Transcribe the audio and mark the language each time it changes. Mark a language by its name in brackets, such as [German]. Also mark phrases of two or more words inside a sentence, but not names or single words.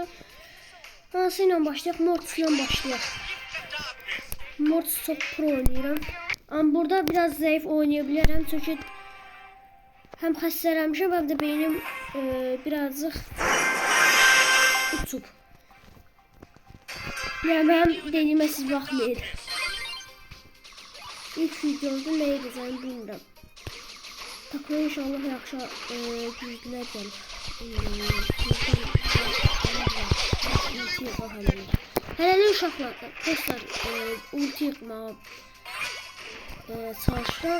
[Azerbaijani] Hansıyla başlayaq? Mortis ile başlayaq. Mortis çok pro oynayıram. [Turkish] Ama burada biraz zayıf oynayabilirim [Azerbaijani] çünkü hem xəstələnmişəm hem de beynim birazcık uçub. Yani ben dediyimə siz baxmayın. İlk videomda nə edəcəyimi bilmirəm. Takla inşallah yaxşı güclülər gəlir. Hələli uşaqlar, dostlar, ulti yıkmağa çalışıram.